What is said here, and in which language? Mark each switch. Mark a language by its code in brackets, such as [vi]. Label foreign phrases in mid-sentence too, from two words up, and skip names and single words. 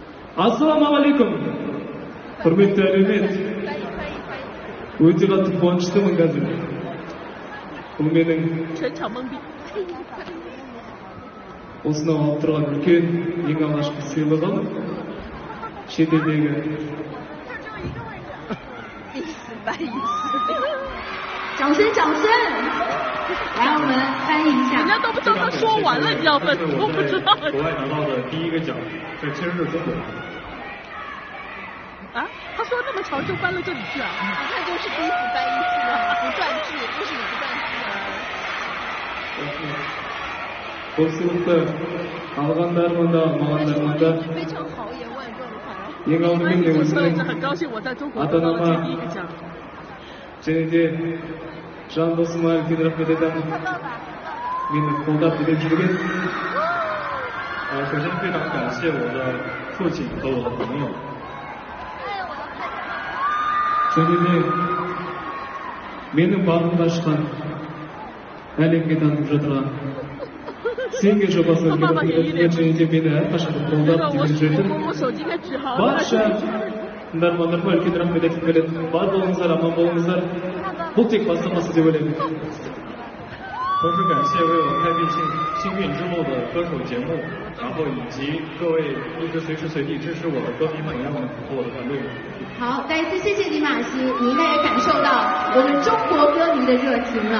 [kk] Assalamualaikum. Hurmatli әлеумет. Өте қатты қуаныштымын қазір. Бұл менің осынау алып тұрған үлкен ең алғашқы сыйлығым. Шетелдегі [zh] 掌声！来，我们翻译一下。人家都不知道他说完了，你知道吗？都不知道。国外拿到的第一个奖，这其实是中国。啊？他说那么长就翻了这里去啊？你看，就是第一次翻译是吧？不断句，就是你不断句。 [kk] бұл сыйлықты алғандарыма да алмағандарыма да ең алдымен мен өзімнің ата-анама және де жан досыма үлкен рахмет айтамын. Мені қолдап біліп жүрген. [zh] 首先非常感谢我的父亲和我的朋友。 [kk] және де менің бағымды ашқан әлемге танып жатырған Сенге жобасына келіп және де мені әрқашан қолдап демеп жүретін барша тыңдармандарыма үлкен рахмет айтқым келеді. Бар болыңыздар, аман болыңыздар. Бұл тек бастамасы деп ойлаймын. [zh] 同时感谢为我开辟幸运之路的歌手节目，然后以及各位一直随时随地支持我的歌迷们，和我的团队。好，再一次谢谢李马西，你应该也感受到我们中国歌迷的热情了。